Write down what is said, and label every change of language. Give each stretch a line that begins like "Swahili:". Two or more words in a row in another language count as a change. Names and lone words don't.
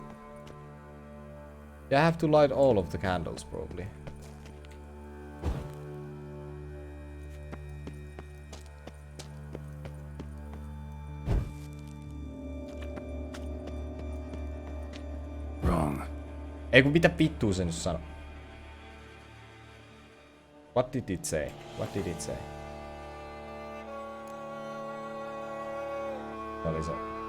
English: Yeah, I have to light all of the candles, probably. Wrong.
Finnish: Ei kun mitä vittua se nyt sano?
English: What did it say? What did it say?
Finnish: Oli se.